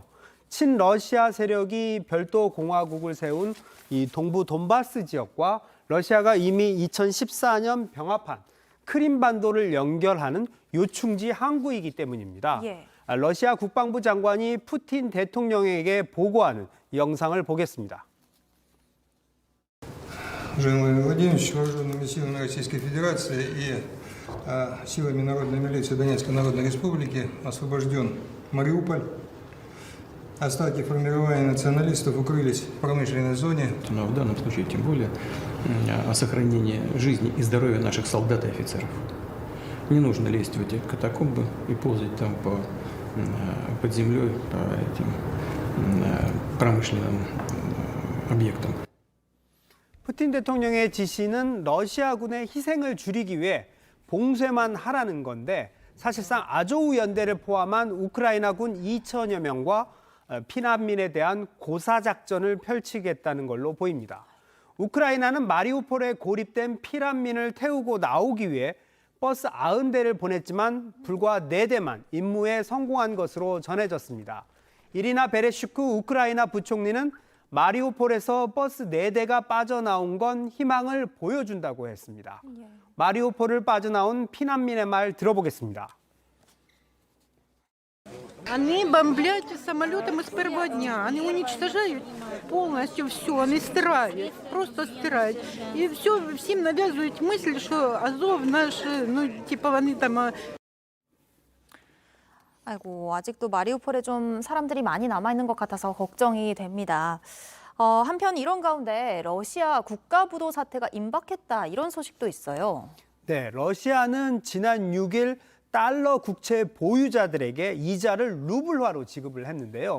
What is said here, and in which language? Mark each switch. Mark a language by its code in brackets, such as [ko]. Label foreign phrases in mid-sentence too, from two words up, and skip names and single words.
[ko] 친러시아 세력이 별도 공화국을 세운 이 동부 돈바스 지역과 러시아가 이미 2014년 병합한 크림반도를 연결하는 요충지 항구이기 때문입니다. 러시아 국방부 장관이 푸틴 대통령에게 보고하는 영상을 보겠습니다. [ru] Владимир Владимирович, вооруженными силами Российской Федерации и силами Народной милиции Донецкой Народной Республики освобожден Мариуполь. Остатки формирования националистов укрылись в промышленной зоне. Но в данном случае тем более о сохранении жизни и здоровья наших солдат и офицеров. Не нужно лезть в эти катакомбы и ползать там под землей по этим промышленным объектам. [ko] 푸틴 대통령의 지시는 러시아군의 희생을 줄이기 위해 봉쇄만 하라는 건데 사실상 아조우 연대를 포함한 우크라이나군 2천여 명과 피난민에 대한 고사작전을 펼치겠다는 걸로 보입니다. 우크라이나는 마리우폴에 고립된 피난민을 태우고 나오기 위해 버스 90대를 보냈지만 불과 4대만 임무에 성공한 것으로 전해졌습니다. 이리나 베레슈크 우크라이나 부총리는 마리우폴에서 버스 4대가 빠져나온 건 희망을 보여준다고 했습니다. 마리우폴을 빠져나온 피난민의 말 들어보겠습니다. [ru] Они бомблят самолетом с первого дня. Они уничтожают полностью все. Они стирают, просто стирают. И всем навязывают мысль, что Азов наш, они там... [ko] 아직도 마리우폴에 좀 사람들이 많이 남아있는 것 같아서 걱정이 됩니다. 한편 이런 가운데 러시아 국가부도 사태가 임박했다 이런 소식도 있어요. 네, 러시아는 지난 6일 달러 국채 보유자들에게 이자를 루블화로 지급을 했는데요.